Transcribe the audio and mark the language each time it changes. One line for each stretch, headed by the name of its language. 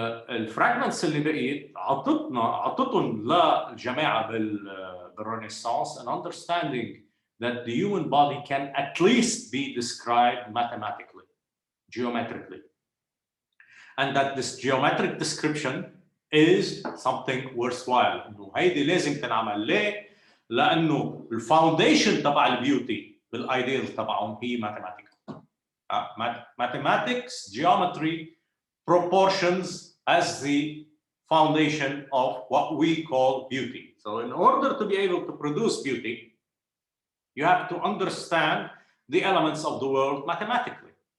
Arabic: الفراجمنتس اللي بقيت عطتهم للجماعه بالرينيسانس
English: an understanding that the human body can at least be described mathematically, geometrically, and that this geometric description is something worthwhile.
Arabic: انه هيدي لازم تنعمل. ليه؟ لانه الفاونديشن تبع البيوتي بالايديال تبعهم هي mathematics.
English: Mathematics, geometry, proportions as the foundation of what we call beauty. So in order to be able to produce beauty, you have to understand the elements of the world mathematically.